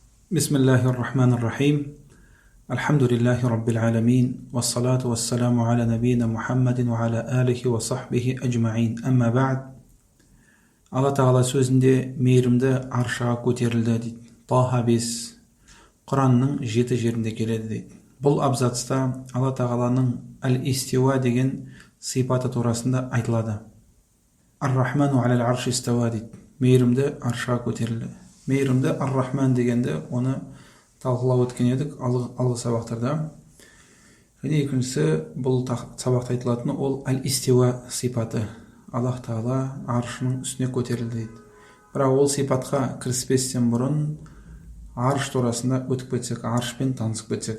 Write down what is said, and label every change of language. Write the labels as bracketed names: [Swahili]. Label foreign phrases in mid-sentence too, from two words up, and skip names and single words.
[Arabic] بسم الله الرحمن الرحيم. الحمد لله رب العالمين. والصلاة والسلام على نبينا محمد وعلى آله وصحبه أجمعين. أما بعد. [Kazakh] Алла Тағала сөзінде мейірімді аршаға көтерілді дейді. Таха 5 Құранның 7 жерінде келеді дейді. Бұл абзацта Алла Тағаланың әл-истиуа деген сипаты турасында айтылады. [Arabic] الرحمن على العرش استوى дейді. [Kazakh] Мейірімді аршаға көтерілді. Мейірімді ар-рахман дегенде оны талқылап өткен едік алғы сабақтарда. Және екіншісі бұл сабақта айтылатыны ол әл-истиуа сипаты. Аллах Тағала аршының үстіне көтерілді дейді. Бірақ ол сипатқа кіріспестен бұрын арш турасында өтіп кетсек, аршпен танысып кетсек.